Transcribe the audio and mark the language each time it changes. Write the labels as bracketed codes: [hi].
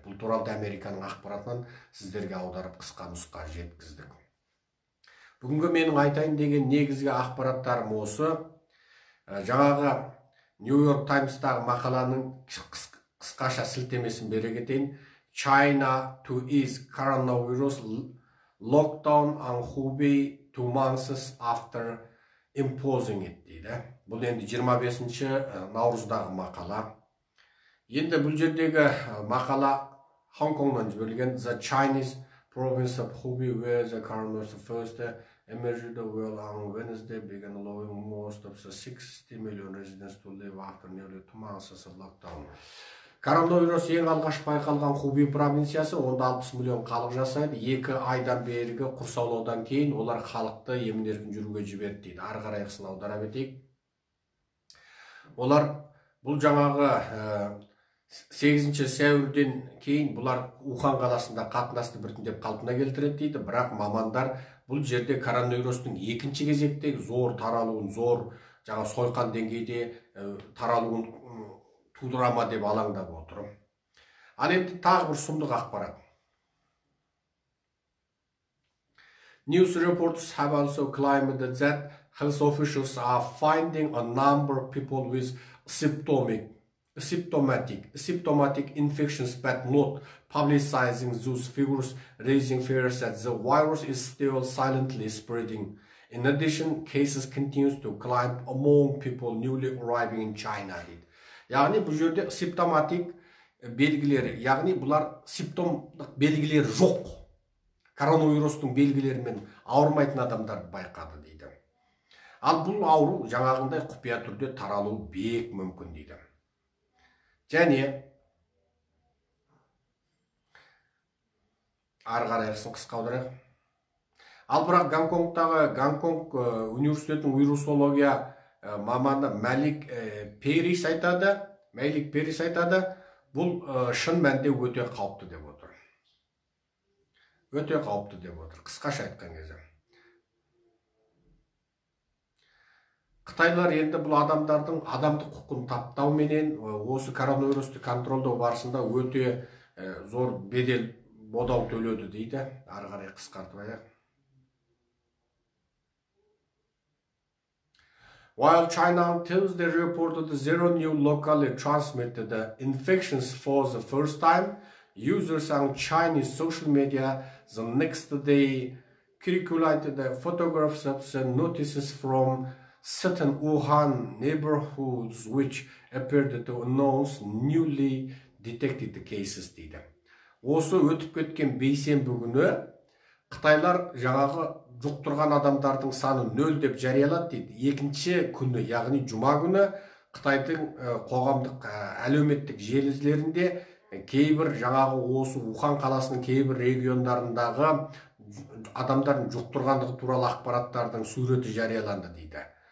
[kk] Бұл туралы Американың ақпаратынан сіздерге аударып қысқа нұсқа жеткіздік. Бүгінгі менің айтайын деген негізгі ақпараттарым осы. Жаңағы Нью-Йорк Таймстағы мақаланың қысқаша сілтемесін бере кетейін. [en] China to ease coronavirus lockdown on Hubei 2 months after imposing it [kk] дейді. Бұл енді 25 наурыздағы мақала. Енді бұл жердегі мақала Hongkongнан жіберілген. [en] The Chinese province of Hubei, where the coronavirus first emerged well on Wednesday, began allowing most of the 60 million residents to live after nearly 2 months of lockdown. [kk] Коронавирус ең алғаш байқалған Хубей провинциясы, онда 60 миллион халық жасайды. 2 айдан бергі құрсаулаудан кейін олар халықты емін-еркін жүруге жіберді дейді. Ары қарай қысын аудара кетейік. Олар бұл жаңағы 8 сәуірден кейін бұлар Ухан қаласында қатынасты біртіндеп қалпына келтіреді дейді. Бірақ мамандар бұл жерде коронавирустың екінші кезектегі зор таралуын, зор жаңа сойқан деңгейде таралуын тудырама деп алаңдап отыр. Ал енді тағы бір сұмдық ақпарат. [en] News reports have also claimed that health officials are finding a number of people with symptomatic infections but not publicizing those figures, raising fears that the virus is still silently spreading. In addition, cases continue to climb among people newly arriving in China. [kk] Яғни бұл жерде симптоматик белгілері, яғни бұлар симптомдық белгілері жоқ. Коронавирустың белгілерімен ауырмайтын адамдар байқады дейді. Ал бұл ауру жаңағындай құпия түрде таралу бек мүмкін дейді. Және ары қарай қысқа аудырайық. Ал бірақ Гонконг университетінің вирусология маманы Мәлик Перис айтады, бұл шын мәнде өте қауіпті деп отыр. Өте қауіпті деп отыр, қысқаша айтқан кезде. Қытайлар енді бұл адамдардың адамдық құқын таптауменен осы коронавирусты контролдау барысында өте зор бедел бодау төледі дейді. Ары қарай қысқартып аяқ. [en] While China on Tuesday reported 0 new locally transmitted infections for the first time, users on Chinese social media the next day circulated photographs of the notices from certain Wuhan neighborhoods which appeared to announce newly detected cases [kk] дейді. Осы өтіп кеткен бейсенбі күні Қытайлар жаңағы жұқтырған адамдардың саны 0 деп жариялады дейді. Екінші күні, яғни жұма күні Қытайдың қоғамдық әлеуметтік желілерінде кейбір жаңағы осы Ухан қаласының кейбір региондарындағы адамдардың жұқтырғандығы туралы ақпараттардың суреті жарияланды дейді.